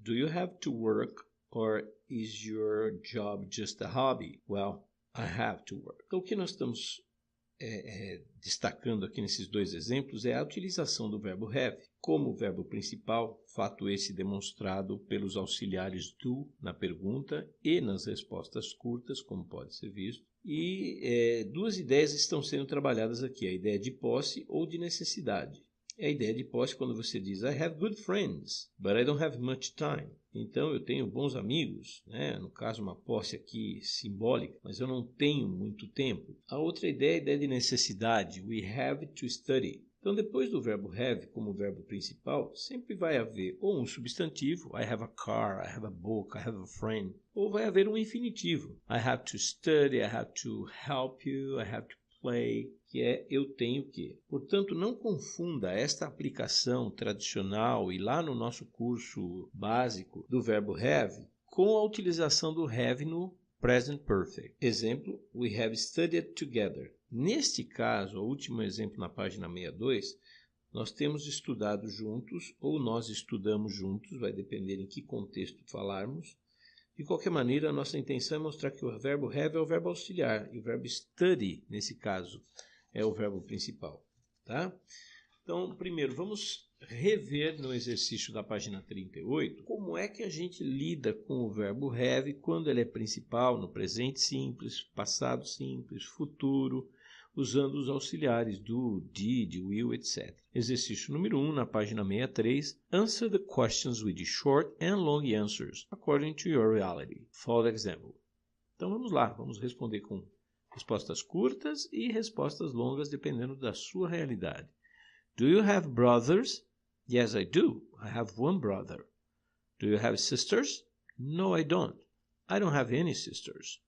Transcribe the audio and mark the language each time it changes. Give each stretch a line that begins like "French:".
English: Do you have to work or is your job just a hobby? Well, I have to work.
Portuguese: Então o que nós estamos destacando aqui nesses dois exemplos é a utilização do verbo have como verbo principal, fato esse demonstrado pelos auxiliares do na pergunta e nas respostas curtas, como pode ser visto. E duas ideias estão sendo trabalhadas aqui, a ideia de posse ou de necessidade. É a ideia de posse quando você diz
English: I have good friends, but I don't have much time.
Portuguese: Então, eu tenho bons amigos, né? No caso, uma posse aqui simbólica, mas eu não tenho muito tempo. A outra ideia é a ideia de necessidade,
English: we have to study.
Portuguese: Então, depois do verbo have como verbo principal, sempre vai haver ou um substantivo,
English: I have a car, I have a book, I have a friend,
Portuguese: ou vai haver um infinitivo,
English: I have to study, I have to help you, I have to play,
Portuguese: que é eu tenho que. Portanto, não confunda esta aplicação tradicional e lá no nosso curso básico do verbo have com a utilização do have no present perfect. Exemplo,
English: we have studied together.
Portuguese: Neste caso, o último exemplo na página 62, nós temos estudado juntos ou nós estudamos juntos, vai depender em que contexto falarmos. De qualquer maneira, a nossa intenção é mostrar que o verbo have é o verbo auxiliar e o verbo study, nesse caso, é o verbo principal. Tá? Então, primeiro, vamos rever no exercício da página 38 como é que a gente lida com o verbo have quando ele é principal no presente simples, passado simples, futuro, usando os auxiliares do, did, will, etc. Exercício número 1, na página 63.
English: Answer the questions with short and long answers, according to your reality. Follow the example.
Portuguese: Então vamos lá, vamos responder com respostas curtas e respostas longas, dependendo da sua realidade.
English: Do you have brothers? Yes, I do. I have one brother. Do you have sisters? No, I don't. I don't have any sisters.